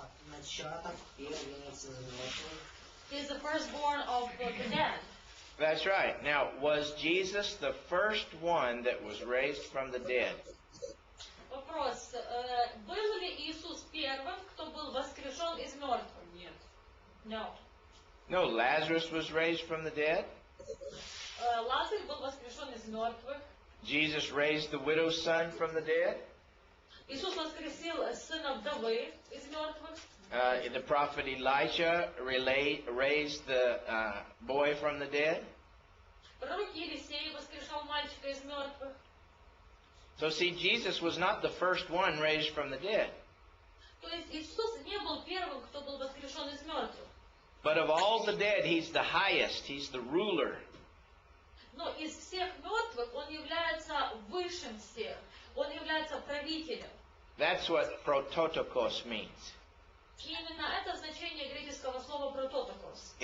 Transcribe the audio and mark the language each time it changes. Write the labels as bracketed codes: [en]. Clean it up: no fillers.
[ru] Начаток, первенец, золотой. [en] he is the firstborn of the dead. That's right. Now, was Jesus the first one that was raised from the dead? [ru] Вопрос. Был ли Иисус первым, кто был воскрешен из мертвых? Нет. [en] No. No, Lazarus was raised from the dead. [ru] Лазарь был воскрешен из мертвых. [en] Jesus raised the widow's son from the dead. [ru] Иисус воскресил сына вдовы из мертвых. [en] The prophet Elijah raised the boy from the dead. [ru] Пророк Елисей воскрешал мальчика из мертвых. [en] So see, Jesus was not the first one raised from the dead. [ru] То есть Иисус не был первым, кто был воскрешен из мертвых. [en] But of all the dead, He's the highest. He's the ruler. [ru] Но из всех мертвых Он является высшим всех. Он является правителем. [en] That's what prototokos means. [ru] И именно это значение греческого слова прототокос.